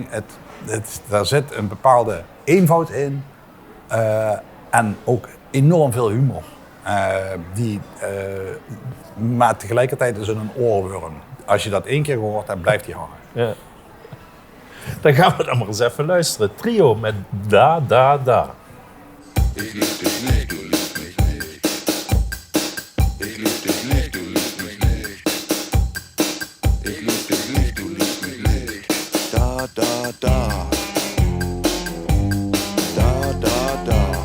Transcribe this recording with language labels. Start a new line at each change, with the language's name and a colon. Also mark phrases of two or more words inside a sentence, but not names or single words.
Dutch: Daar zit een bepaalde eenvoud in en ook enorm veel humor. Maar tegelijkertijd is het een oorworm. Als je dat 1 keer gehoord hebt, blijft die hangen. Ja. Dan gaan we dan maar eens even luisteren. Trio met Da Da Da.
German: Ich lieb dich nicht, du liebst mich nicht. Ich lieb dich nicht, du liebst mich nicht. Ich lieb dich nicht, du liebst mich nicht. Da, da, da. Da, da, da.